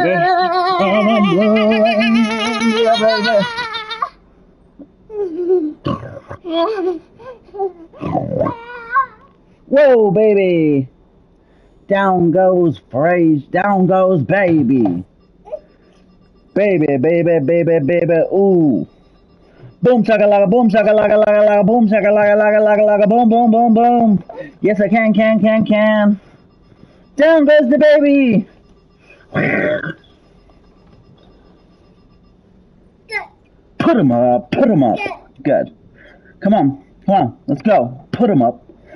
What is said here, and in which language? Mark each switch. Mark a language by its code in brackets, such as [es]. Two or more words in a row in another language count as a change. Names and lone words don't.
[en] I don't blame you, baby. Whoa, baby. Down goes phrase, down goes baby. Baby, baby, baby, baby, ooh. Boom shakalaka, boom shakalaka, laka, laka, boom shakalaka, laka, laka, laka, boom, boom, boom, boom. Yes, I can. Down goes the baby. Put him up. Good. Come on, let's go. Put him up.